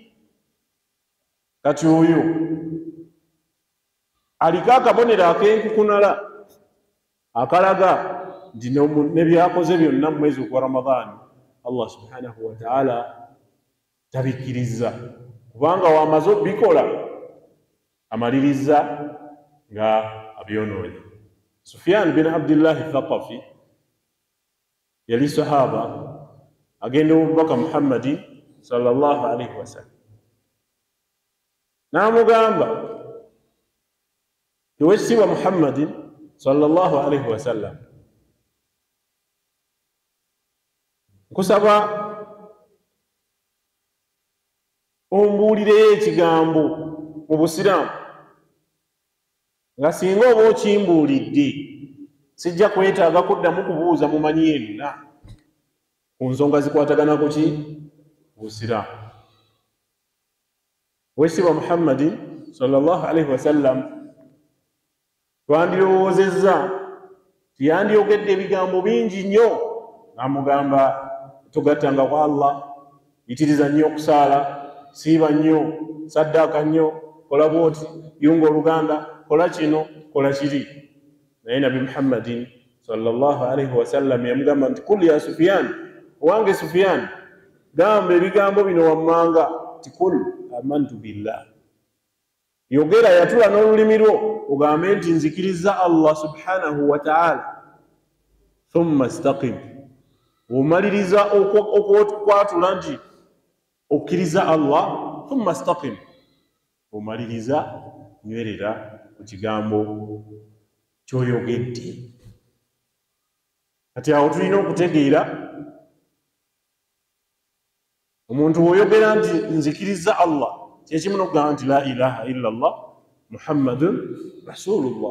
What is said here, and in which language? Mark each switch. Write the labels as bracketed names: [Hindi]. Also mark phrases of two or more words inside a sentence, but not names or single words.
[Ganda] Kati oyo aliko akabonero ak'enkukunala akalaga nti ne byakoze byonna mu mwezi gwa Ramadhan Allah [Arabic] سبحانه وتعالى [Ganda] tabikkiriza kubanga wamaze obikola amaliriza nga abyonoonye. Sufyan bin Abdullah Thaqafi yali sahaba agenda omubaka Muhammadi [Arabic] صلى الله عليه وسلم [Ganda] n'amugamba tiwekitiibwa Muhammadin [Arabic] صلى الله عليه وسلم [Ganda] nkusaba ombuulireyo ekigambo mu Busiraamu nga singa oba okimbuulidde sijja kwetaaga kuddamu kubuuza mumanyi yenna ku nsonga zikwatagana ku ki Busiraamu. Oweekitiibwa Muhammadin [Arabic] صلى الله عليه وسلم [Ganda] twandirowoozezza tiyandiyogedde ebigambo bingi nnyo n'amugamba tugattanga kwa Allah, yitiriza nnyo okusaala, siiba nnyo, saddaaka nnyo, kola bwoti, yunga oluganda, kola kino, kola kiri. Naye Nabi Muhammadin [Arabic] صلى الله عليه وسلم [Ganda] yamugamba nti [Arabic] قل يا سفيان, [Ganda] owange Sufyan, gamba ebigambo bino wammanga ti [Arabic] قل آمنت بالله. [Ganda] Yogera yatula n'olulimi lwo ogambe nti nzikiriza Allah [Arabic] سبحانه وتعالى ثم استقم. [Ganda] Omaliriza okwatula nti okkiriza Allah, [Arabic] ثم استقم. [Ganda] Omaliriza nywerera ku kigambo ky'oyogedde. Kati awo tulina okutegeera omuntu oyogera nti nzikiriza Allah kyekimu n'okugamba nti [Arabic] لا إله إلا الله محمد رسول الله.